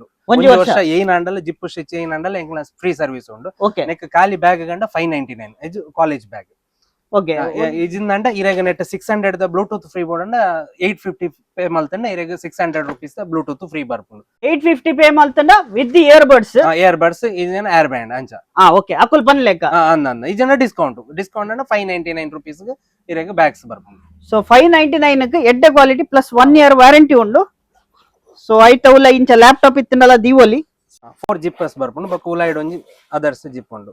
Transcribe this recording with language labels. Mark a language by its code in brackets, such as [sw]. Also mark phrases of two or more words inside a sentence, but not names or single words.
[tcy] ಒಂಜಿ ವರ್ಷ ಏನ್ ಅಂಡಲ್ಲ [en] zip stitch [tcy] ಏನ್ ಅಂಡಲ್ಲ ಎಂಕ್ಲ [en] free service [tcy] ಉಂಡು. ಓಕೆ. ನೆಕ್ ಖಾಲಿ ಬ್ಯಾಗ್ ಗಂಡ 599 ಇದು [en] college bag. [tcy] ಓಕೆ. ಇಜಿಂದಂಡ ಇರೆಗ ನೆಟ್ 600 ದ [en] Bluetooth free board [tcy] ಅಂಡ 850 ಪೇ ಮಲ್ತಂಡ ಇರೆಗ 600 ರೂಪೀಸ್ ದ [en] Bluetooth free [tcy] ಬರ್ಪುಂಡು. 850 ಪೇ ಮಲ್ತಂಡ [en] with the ear buds [tcy] ಇದೇನ [en] air band [tcy] ಅಂಚ. ಓಕೆ. ಅಕುಲ್ ಪನ್ ಲೆಕ್ಕ ಅಂದ ಇಜನ ಡಿಸ್ಕೌಂಟ್ ಅಂಡ 599 ರೂಪೀಸ್ ಗೆ ಇರೆಗ ಬ್ಯಾಗ್ಸ್ ಬರ್ಪುಂಡು. ಸೊ 599 ಗೆ ಎಡ್ಡೆ [en] quality plus 1 year warranty [tcy] ಉಂಡು. ಸೊ ಐಟ ಉಲ್ಲ ಇಂಚ ಲ್ಯಾಪ್ಟಾಪ್ ಇತ್ತಂಡಲ ದೀವೊಲಿ 4 ಜಿಪ್ಪಸ್ ಬರ್ಪುಂಡು. ಬಕ ಉಲಾಯ್ಡ್ ಒಂಜಿ [en] others zip [tcy] ಉಂಡು.